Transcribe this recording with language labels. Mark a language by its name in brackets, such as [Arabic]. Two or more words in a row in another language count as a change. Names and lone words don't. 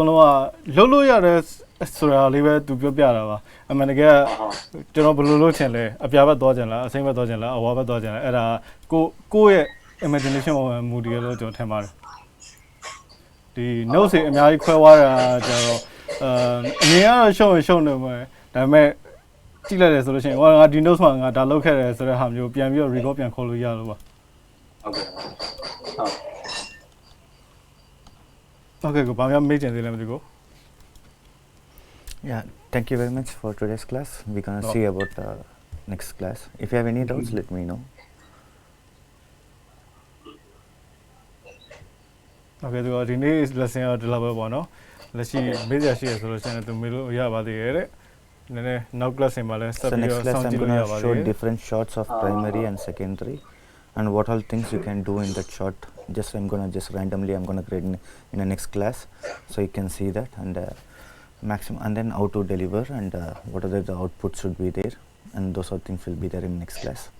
[Burmese] လုံးကလှုပ်လို့ရတဲ့ဆိုတာလေးပဲသူပြောပြတာပါအမှန်တကယ်ကျွန်တော်ဘယ်လိုလုပ်ချင်လဲအပြာဘက်သွားချင်လားအစိမ်းဘက်သွားချင်လားအဝါဘက်သွားချင်လားအဲ့ဒါကိုယ့်ရဲ့ imagination ပေါ်မှာမူတည်ရလို့ကျွန်တော်ထင်ပါတယ်ဒီ note တွေအများကြီးခွဲသွားတာကျတော့အမြင်ကတော့ရှုံနေမှာဒါပေမဲ့ကြည့်လိုက်တယ်ဆိုလို့ရှိရင်ငါဒီ note မှာငါဒါလုပ်ခဲ့တယ်ဆိုတဲ့ဟာမျိုးပြန်ပြီးတော့ record ပြန်ခေါ်လို့ရလို့ပါ ဟုတ်ကဲ့ ဟုတ်ကိုဘာမှမေးချင်သေးလဲမသိဘူး [English] Yeah, thank you very much for today's class. We're gonna see about the next class. If you have any doubts, let me know. [Burmese] Okay, ဒီနေ့ lesson တော့ဒီလောက်ပဲပေါ့နော်လက်ရှိမေးစရာရှိရဆိုလို့ရှိရင်သူမေးလို့ရပါသေးတယ်တဲ့နည်းနည်းနောက် class မှာလည်းဆက် [English] So [Burmese] ပြီး [English] next [Burmese] တော့ [English] class [Burmese] စောင့် [English] I'm [Burmese] ကြည့်လို့ရ [English] gonna [Burmese] ပါသေး [English] show တယ် different shots of primary and secondary, and what all things you can do in that shot. I'm gonna randomly create in the next class, so you can see that and maximum, and then how to deliver and what are the outputs should be there, and those all things will be there in next class.